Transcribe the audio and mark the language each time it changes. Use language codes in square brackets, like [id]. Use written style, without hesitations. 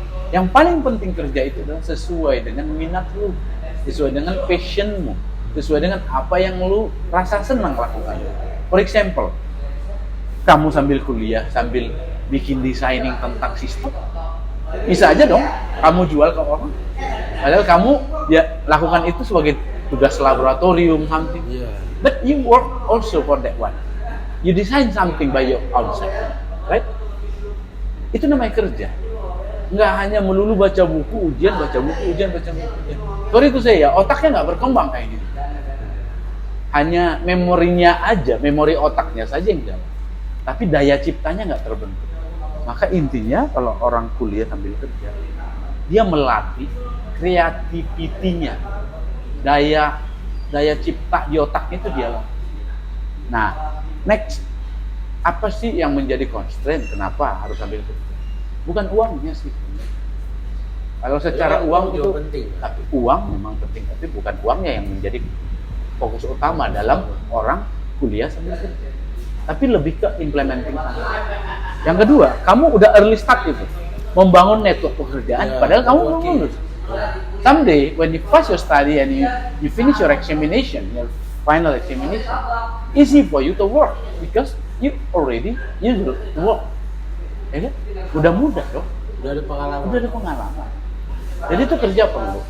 [id] Yang paling penting kerja itu adalah sesuai dengan minat lu, sesuai dengan passionmu, sesuai dengan apa yang lu rasa senang lakukan. [en] For example, [id] kamu sambil kuliah, sambil bikin designing tentang sistem, bisa aja dong kamu jual ke orang. Padahal kamu ya lakukan itu sebagai tugas laboratorium something. Yeah. [en] But you work also for that one. You design something by your own self, right? [id] Itu namanya kerja. Nggak hanya melulu baca buku, ujian, baca buku, ujian, baca buku, ujian. Sorry itu saya ya, otaknya nggak berkembang kayak gitu. Hanya memorinya aja, memori otaknya saja yang jalan. Tapi daya ciptanya nggak terbentuk. Maka intinya kalau orang kuliah sambil kerja, dia melatih kreativitinya, daya cipta di otaknya itu dia latih. Nah, next, apa sih yang menjadi constraint? Kenapa harus sambil kerja? Bukan uangnya sih. Kalau secara uang itu penting. Tapi uang memang penting, tapi bukan uangnya yang menjadi fokus utama dalam orang kuliah sambil kerja. Tapi lebih ke implementing. Yang kedua, kamu udah [en] early start [id] itu, membangun network pekerjaan, padahal kamu belum lulus. [en] Someday, when you pass your study and you finish your examination, your final examination, easy for you to work because you already used to work. [id] Ya kan? Udah mudah dong. Udah ada pengalaman. Udah ada pengalaman. Jadi itu kerja perlu.